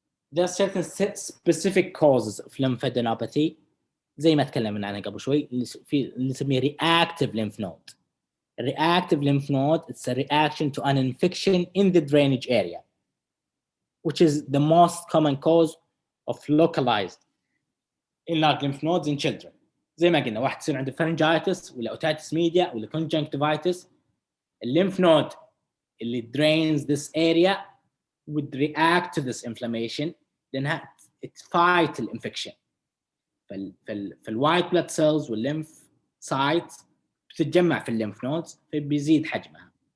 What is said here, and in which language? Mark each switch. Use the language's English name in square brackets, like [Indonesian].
[English] There are certain specific causes of lymphadenopathy [Arabic] زي ما تكلمنا عنها قبل شوي اللي نسميه [English] reactive lymph node. Reactive lymph node, it's a reaction to an infection in the drainage area, which is the most common cause of localized enlarged lymph nodes in children. [Arabic] زي ما قلنا واحد يصير عنده pharyngitis ولا otitis media ولا conjunctivitis. [English] Lymph node اللي drains this area would react to this inflammation, then it fight the infection. [Arabic] فالوايت blood cells والlymph sites بتتجمع في الليمف نودز فبيزيد حجمها.